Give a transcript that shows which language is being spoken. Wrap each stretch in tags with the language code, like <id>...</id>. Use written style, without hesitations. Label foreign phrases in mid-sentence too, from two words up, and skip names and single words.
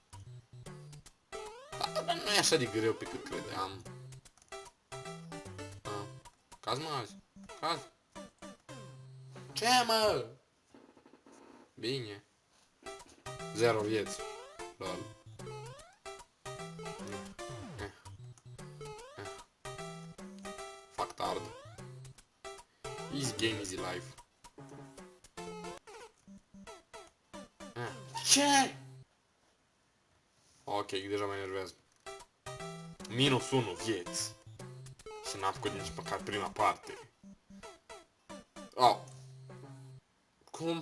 <ro>Dar nu e așa de greu pe cât credeam. Caz, mă, azi. Caz. Ce, mă? Bine. 0 vieți. Lol.</ro> <en>Fuck hard. Easy game, easy life.</en> <ro>Ce? Ok, deja mă enervez. -1 vieți. Și n-am făcut nici măcar prima parte. Oh. Cum?</ro>